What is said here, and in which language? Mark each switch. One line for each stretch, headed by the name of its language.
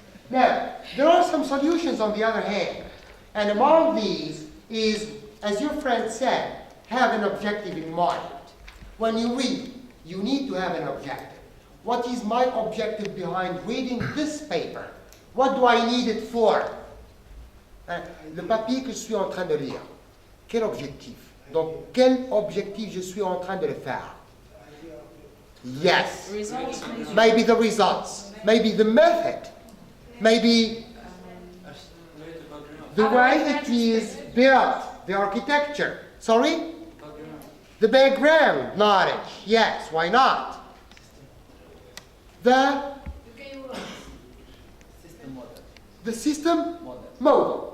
English: Now, there are some solutions on the other hand. And among these is, as your friend said, have an objective in mind. When you read, you need to have an objective. What is my objective behind reading this paper? What do I need it for?
French: Le papier que je suis en train de lire, quel objectif? Donc, quel objectif je suis en train de le faire?
English: Yes. Results. Maybe the results, maybe the method, maybe the way it is built, the architecture. Sorry? The background knowledge. Yes, why not? The system model.